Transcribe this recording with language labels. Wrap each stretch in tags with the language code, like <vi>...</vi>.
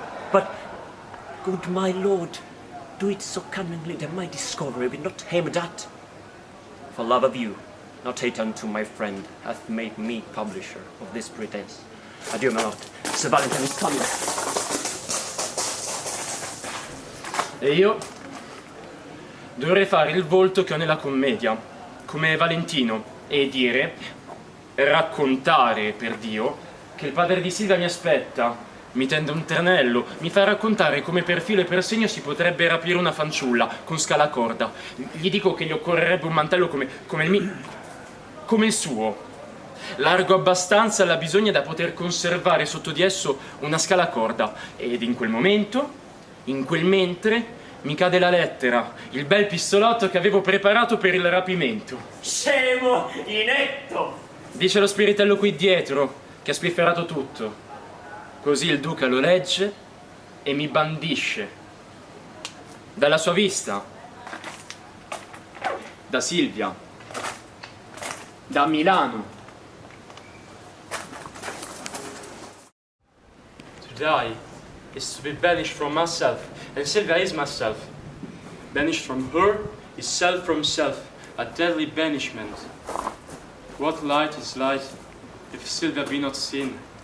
<en>But, good my lord, do it so cunningly that my discovery be not aimed at. For love of you, not hate unto my friend, hath made me publisher of this pretense. Adieu, my lord. Sir Valentine is coming.</en> <it>E io dovrei fare il volto che ho nella commedia, come Valentino, e dire, raccontare, per Dio, che il padre di Silvia mi aspetta, mi tende un tranello, mi fa raccontare come per filo e per segno si potrebbe rapire una fanciulla con scala corda. Gli dico che gli occorrerebbe un mantello come il suo, largo abbastanza alla bisogna da poter conservare sotto di esso una scala corda. Ed in quel momento, in quel mentre, mi cade la lettera, il bel pistolotto che avevo preparato per il rapimento. Scemo, inetto! Dice lo spiritello qui dietro, che ha spifferato tutto. Così il duca lo legge e mi bandisce dalla sua vista, da Silvia, da Milano.</it> <en>To die is to be banished from myself, and Silvia is myself. Banished from her is self from self, a deadly banishment. What light is light if Silvia be not sin?</en>